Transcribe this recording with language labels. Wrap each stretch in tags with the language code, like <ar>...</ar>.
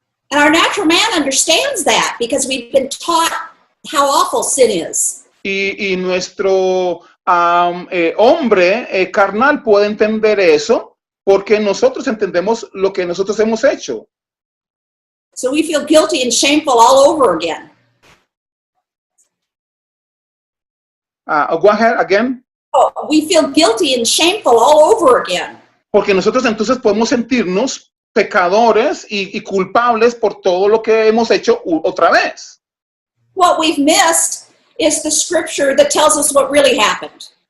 <en>And our natural man understands that because we've been taught how awful sin is.</en> <es>Y nuestro hombre carnal puede entender eso, porque nosotros entendemos lo que nosotros hemos hecho.</es> <en>So we feel guilty and shameful all over again. Go ahead again. Oh, we feel guilty and shameful all over again.</en> <es>Porque nosotros entonces podemos sentirnos pecadores y culpables por todo lo que hemos hecho otra vez.</es> <en>What we've missed is the scripture that tells us what really happened.</en>